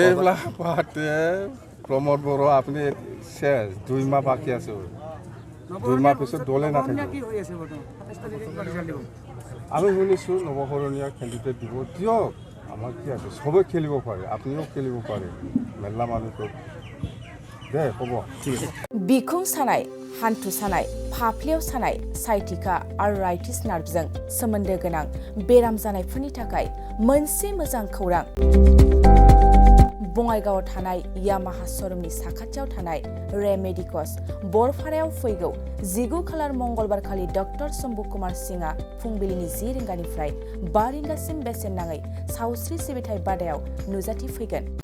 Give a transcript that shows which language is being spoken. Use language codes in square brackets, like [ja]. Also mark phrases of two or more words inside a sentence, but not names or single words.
[as] এইবিলাক পাতে প্ৰমোদ বড়ো আপুনি শেষ 2 মাহ বাকী আছে 2 মাহ পিছত দলে নাথাকিব আমি শুনিছোঁ নৱসৰণীয়া কেণ্ডিডেট দিব দিয়ক আমাৰ কি আছে চবেই খেলিব পাৰে আপুনিও খেলিব পাৰে মেলা মানুহটো দে হ'ব ঠিক আছে [brx] बिखुं सानाय हान्थु सानाय फाफ्लियाव सानाय [en] sciatica arthritis [brx] नार्भजों सोमोन्दो गोनां बेराम जानायफोरनि थाखाय मोनसे मोजां खौरां बङाइगावआव थानाय यामाहा श'रुमनि साखाथियाव थानाय रेमेडिकस बरपारायाव फैगौ 19 खालार मंगलबार खालि डक्टर शम्भु कुमार सिंहआ फुंबिलिनि 10 रिंगानिफ्राय 5 रिंगासिम बेसेन नाङै सावस्रि सिबिथाय बादायाव नुजाथि फैगोन